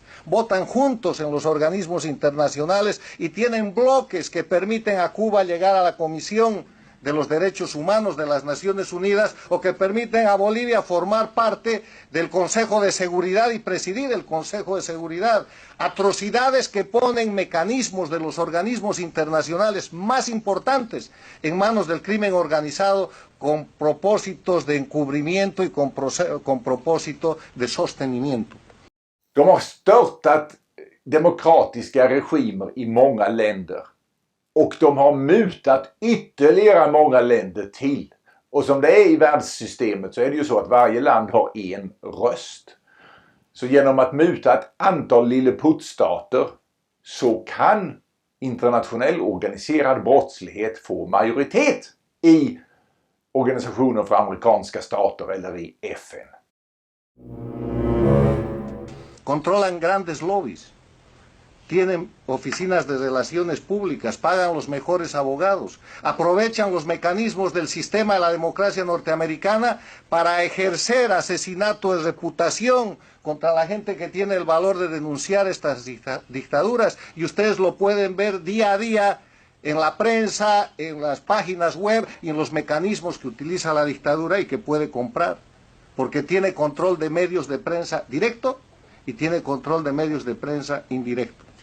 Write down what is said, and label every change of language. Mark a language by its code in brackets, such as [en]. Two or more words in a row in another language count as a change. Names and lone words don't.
[es] Votan juntos en los organismos internacionales y tienen bloques que permiten a Cuba llegar a la Comisión de los Derechos Humanos de las Naciones Unidas, o que permiten a Bolivia formar parte del Consejo de Seguridad y presidir el Consejo de Seguridad. Atrocidades que ponen mecanismos de los organismos internacionales más importantes en manos del crimen organizado, con propósitos de encubrimiento y con propósito de sostenimiento. [sv] De har störtat demokratiska regimer i många länder. Och de har mutat ytterligare många länder till. Och som det är i världssystemet så är det ju så att varje land har en röst. Så genom att muta ett antal lilleputtstater så kan internationell organiserad brottslighet få majoritet i Organisationen för amerikanska stater eller i FN. [es] Controlan grandes lobbies. Tienen oficinas de relaciones públicas, pagan los mejores abogados, aprovechan los mecanismos del sistema de la democracia norteamericana para ejercer asesinato de reputación contra la gente que tiene el valor de denunciar estas dictaduras, y ustedes lo pueden ver día a día en la prensa, en las páginas web y en los mecanismos que utiliza la dictadura y que puede comprar, porque tiene control de medios de prensa directo y tiene control de medios de prensa indirecto.